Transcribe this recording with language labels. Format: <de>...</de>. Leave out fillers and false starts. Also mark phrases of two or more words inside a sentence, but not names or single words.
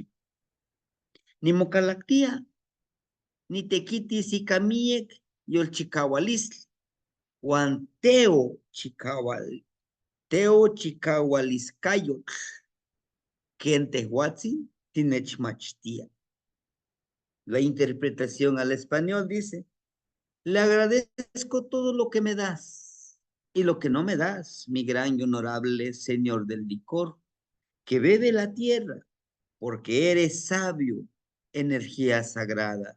<nah>Nimocalactia, nitequitis ika miek yolchicaualistli, uan teo chicaualiscayotl, ken tehuatzin tinechmachtia.</nah> <es>La interpretación al español dice, le agradezco todo lo que me das y lo que no me das, mi gran y honorable señor del licor, que bebe la tierra, porque eres sabio, energía sagrada.</es>